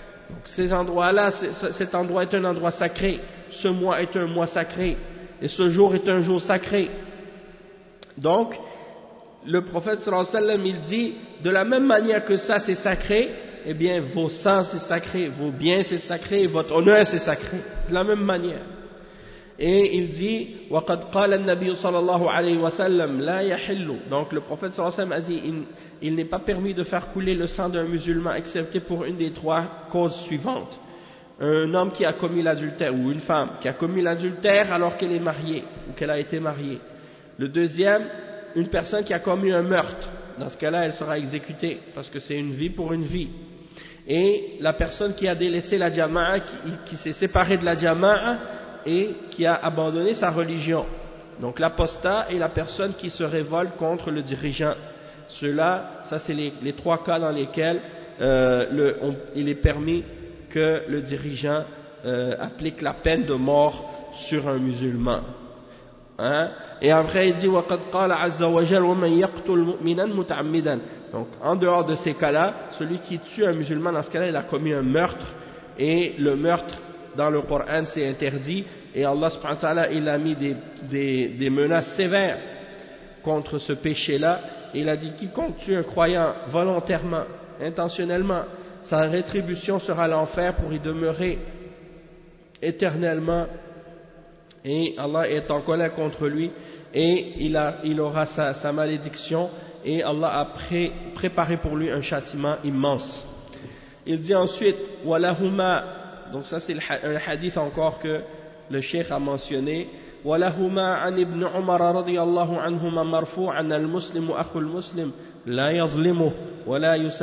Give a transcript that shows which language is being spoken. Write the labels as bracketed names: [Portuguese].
[French] Donc ces endroits-là, cet endroit est un endroit sacré, ce mois est un mois sacré et ce jour est un jour sacré. Donc le prophète sallallahu alayhi wa sallam il dit de la même manière que ça c'est sacré, eh bien vos sangs c'est sacré, vos biens c'est sacré, votre honneur c'est sacré, de la même manière. Et il dit [Arabic] وَقَدْ قَالَ النَّبِيُّ صَلَى اللَّهُ عَلَيْهِ وَسَلَّمْ لَا يَحِلُّ. [French] Donc le prophète sallallahu alayhi wa sallam a dit il n'est pas permis de faire couler le sang d'un musulman excepté pour une des trois causes suivantes: un homme qui a commis l'adultère, ou une femme qui a commis l'adultère alors qu'elle est mariée ou qu'elle a été mariée. Le deuxième, une personne qui a commis un meurtre, dans ce cas-là elle sera exécutée parce que c'est une vie pour une vie. Et la personne qui a délaissé la jama'a, qui s'est séparée de la jama'a et qui a abandonné sa religion, donc l'apostat et la personne qui se révolte contre le dirigeant, ceux-là, ça c'est les trois cas dans lesquels il est permis que le dirigeant applique la peine de mort sur un musulman. Hein? Et après il dit [Arabic] وَقَدْ قَالَ عَزَّ وَجَلْ وَمَنْ يَقْتُلْ مُؤْمِنًا مُتَعْمِدًا. [French] Donc en dehors de ces cas-là, celui qui tue un musulman, dans ce cas-là il a commis un meurtre, et le meurtre dans le Coran c'est interdit, et Allah subhanahu wa ta'ala il a mis des menaces sévères contre ce péché-là. Et il a dit quiconque tue un croyant volontairement, intentionnellement, sa rétribution sera l'enfer pour y demeurer éternellement, et Allah est en colère contre lui, et il aura sa malédiction, et Allah a préparé pour lui un châtiment immense. Il dit ensuite Walahuma, donc ça c'est un hadith encore que le cheikh a mentionné, [Arabic] ولهما عن ابن عمر رضي الله عنهما مرفوعا المسلم أخو المسلم لا يظلمه ولا